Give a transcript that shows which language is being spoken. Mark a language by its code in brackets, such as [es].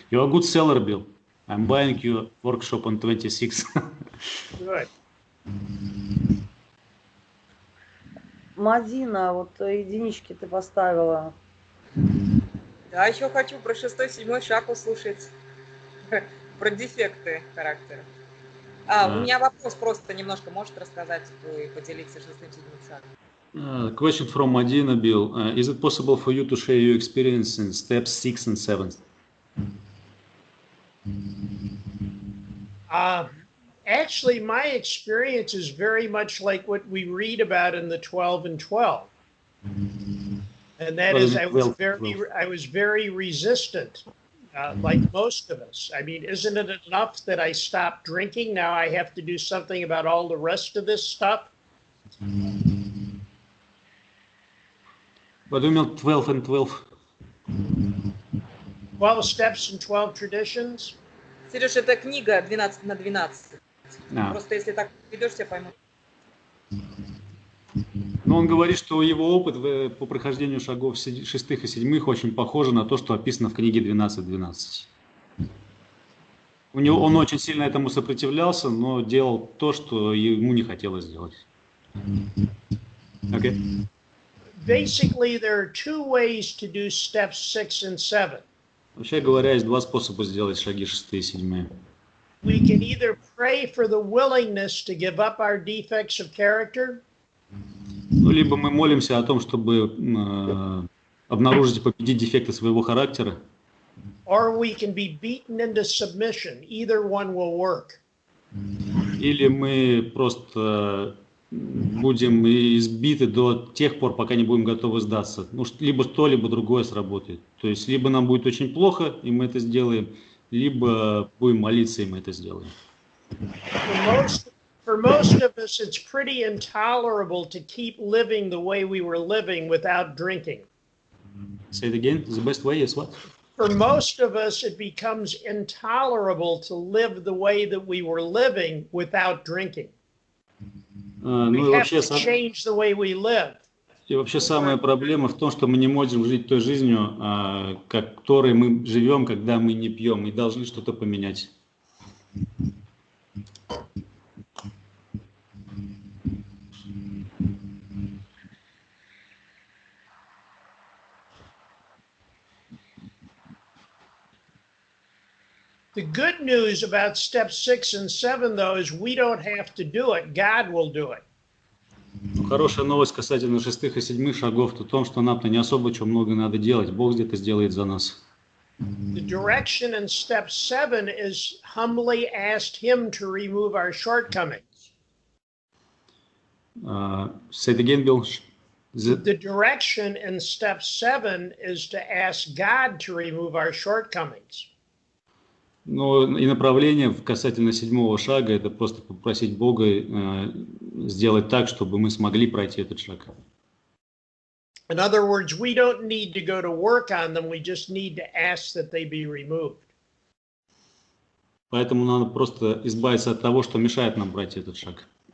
[en] You're a good seller, Bill. I'm buying your workshop on 26. Good. [ru] Мадина, вот единички ты поставила. Да, еще хочу про 6-7 шаг услышать. про дефекты характера. У меня вопрос просто немножко, может рассказать, поделиться шестым-седьмым шагом? [en] Question from Madina Bill. Is it possible for you to share your experience in steps 6 and 7? Actually, my experience is very much like what we read about in the 12 and 12. And that is, I was very resistant, like most of us. I mean, isn't it enough that I stopped drinking? Now I have to do something about all the rest of this stuff? What do you mean 12 and 12? 12 steps and 12 traditions? [ru] Сереж, это книга 12 на 12. Просто если так ведешь, тебя поймут. Но он говорит, что его опыт по прохождению шагов шестых и седьмых очень похож на то, что описано в книге 12.12. Он очень сильно этому сопротивлялся, но делал то, что ему не хотелось делать. [en] Okay. Basically, there are two ways to do steps 6 and 7. [ru] Вообще говоря, есть два способа сделать шаги шестые и седьмые. [en] We can either pray for the willingness to give up our defects of character. [ru] Ну, либо мы молимся о том, чтобы обнаружить и победить дефекты своего характера. [en] Or we can be beaten into submission. Either one will work. [ru] Или мы просто будем избиты до тех пор, пока не будем готовы сдаться. Ну, либо то, либо другое сработает. То есть, либо нам будет очень плохо, и мы это сделаем, либо будем молиться, и мы это сделаем. [en] For most of us, it's pretty intolerable to keep living the way we were living without drinking. Say it again. The best way is what? For most of us, it becomes intolerable to live the way that we were living without drinking. We have to change the way we live. [ru] И вообще самая проблема в том, что мы не можем жить той жизнью, которой мы живем, когда мы не пьем, и должны что-то поменять. [en] The good news about step 6 and 7, though, is we don't have to do it. God will do it. [ru] Хорошая новость касательно шестых и седьмых шагов в том, что нам-то не особо чего много надо делать. Бог где-то сделает за нас. [en] The direction in step 7 is humbly ask Him to remove our shortcomings. Say it again, Bill. The direction in step 7 is to ask God to remove our shortcomings. [ru] Ну, и направление касательно седьмого шага – это просто попросить Бога сделать так, чтобы мы смогли пройти этот шаг. [en] In other words, we don't need to go to work on them, we just need to ask that they be removed. [ru] Поэтому надо просто избавиться от того, что мешает нам пройти этот шаг.